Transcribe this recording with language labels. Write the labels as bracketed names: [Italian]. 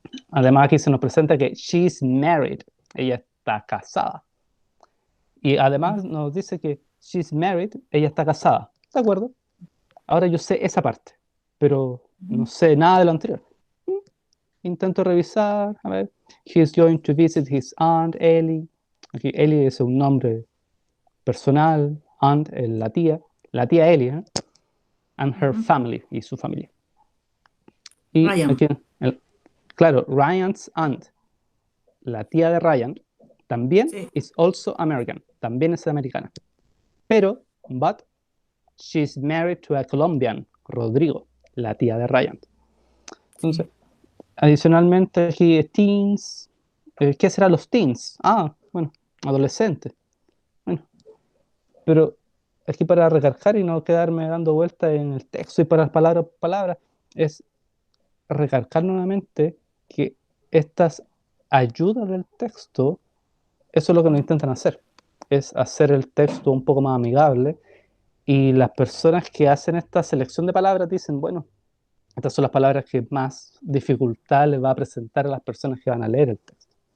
[Spanish] Además aquí se nos presenta que [English] she's married, [Spanish] ella está casada. Y además nos dice que [English] she's married, [Spanish] ella está casada. ¿De acuerdo? Ahora yo sé esa parte, pero no sé nada de lo anterior. Intento revisar, a ver. [English] He's going to visit his aunt Ellie. [Spanish] Aquí Ellie es un nombre personal, aunt es la tía Ellie, ¿eh? [English] And her family, [Spanish] y su familia. Y [English] Ryan. [Spanish] aquí, claro, [English] Ryan's aunt, [Spanish] la tía de Ryan, también [English] is also American, [Spanish] también es americana. [English] Pero, but, she's married to a Colombian, Rodrigo, [Spanish] la tía de Ryan. Entonces, adicionalmente aquí teens, ¿qué serán los teens? Bueno, adolescentes. Bueno, pero aquí para recargar y no quedarme dando vueltas en el texto y para palabra por palabra, es recargar nuevamente que estas ayudas del texto, eso es lo que nos intentan hacer, es hacer el texto un poco más amigable, y las personas que hacen esta selección de palabras dicen, bueno, estas son las palabras que más dificultad les va a presentar a las personas que van a leer el texto.